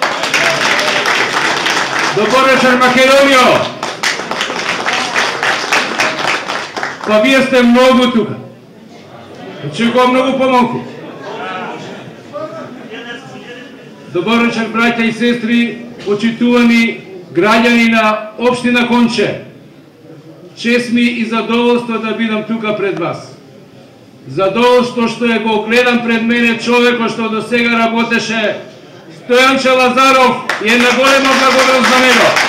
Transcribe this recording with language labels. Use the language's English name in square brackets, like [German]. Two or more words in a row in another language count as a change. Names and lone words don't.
[Bulgarian] Добър вечер, Македонио! Па вие сте много тук. Чего много по-малко. Добър вечер, братя и сестри, [Macedonian] почитувани граѓани на општина Конче. Чест ми и задоволство да бидам тука пред вас. Задоволство што е го гледам пред мене човекот што до сега работеше, Стојанче Лазаров, и една голема благодарност за него.